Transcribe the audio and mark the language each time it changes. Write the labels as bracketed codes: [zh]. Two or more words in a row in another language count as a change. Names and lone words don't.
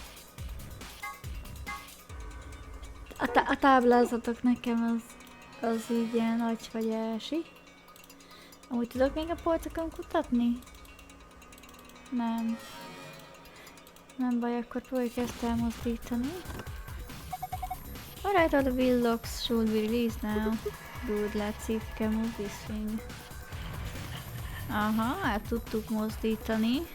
[hu] A táblázatok nekem az így ilyen agyfagyási. Amúgy tudok még a polcokon kutatni? Nem. Nem baj, akkor próbáljuk ezt elmozdítani. [en] Alright, all the wheel locks should be released now. Good, let's see if we can move this thing. [hu] Aha, el tudtuk mozdítani.